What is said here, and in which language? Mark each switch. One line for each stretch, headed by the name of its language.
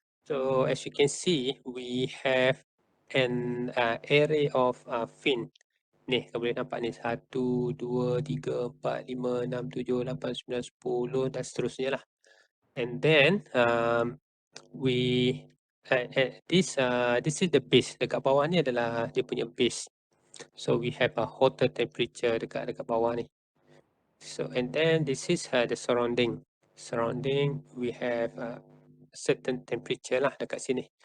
English: So as you can see, we have an array of fin.
Malay: Ni, kau boleh nampak ni 1, 2, 3, 4, 5, 6, 7, 8, 9, 10 dan seterusnya lah.
English: And then we this is the base.
Malay: Dekat bawah ni adalah dia punya base.
English: So we have a hotter temperature
Malay: dekat bawah ni.
English: So and then this is the surrounding. Surrounding we have certain temperature
Malay: lah dekat sini.